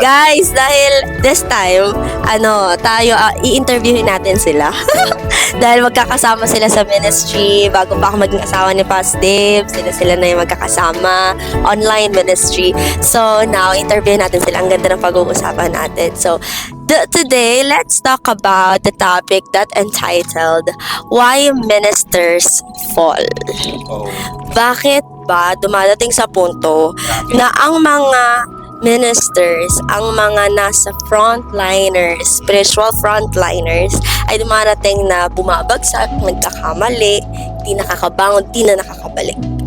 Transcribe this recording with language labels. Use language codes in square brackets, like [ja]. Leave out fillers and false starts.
[tl] Guys, dahil [en] this time, [tl] tayo, i-interviewin natin sila. Dahil magkakasama sila sa ministry, bago pa ako maging asawa ni Pas Dave, sila na yung magkakasama, online ministry. [en] So now, [tl] interviewin natin sila. Ang ganda ng pag-uusapan natin. [en] So, today, let's talk about the topic that entitled, Why Ministers Fall? Oh. [tl] Bakit ba dumadating sa punto na ang mga ministers, ang mga nasa frontliners, spiritual frontliners, ay dumarating na bumabagsak, nagkakamali, di nakakabangon, di na nakakabalik.